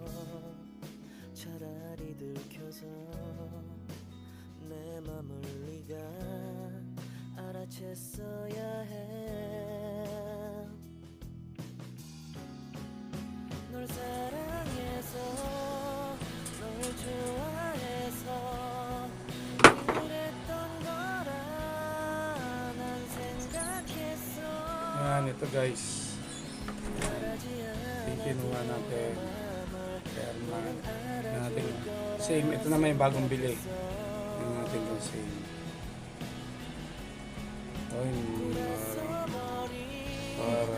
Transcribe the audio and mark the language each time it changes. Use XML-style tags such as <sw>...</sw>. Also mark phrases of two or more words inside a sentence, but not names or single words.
<ko>차라리 들켜서 내 맘을 네가 알아챘어야 해 널 사랑해서 널 좋아해서 그랬던 거라 난 생각했어</ko> <tl>Ayan, ito guys. Kinuha natin. Airman. Natin. Same. Ito naman yung bagong bili. Tingnan natin kung same. Ay, para</tl>